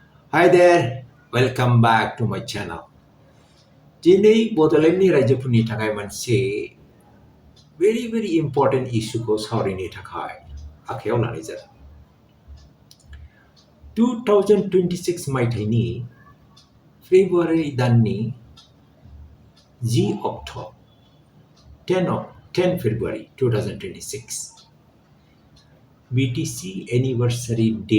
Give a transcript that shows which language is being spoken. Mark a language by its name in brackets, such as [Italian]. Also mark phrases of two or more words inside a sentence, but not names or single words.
[English] Hi there, welcome back to my channel. [Bodo] दिनै बड'लेण्डनि रायजोफोरनि थाखाय मोनसे [English] very important [Bodo] इस्युखौ सावरायनो थाखाय आखायाव लानाय जादों। 2026 मायथाइनि फेब्रुवारि दाननि 10 अक्ट' 10 फेब्रुवारि 2026 BTC [English] anniversary day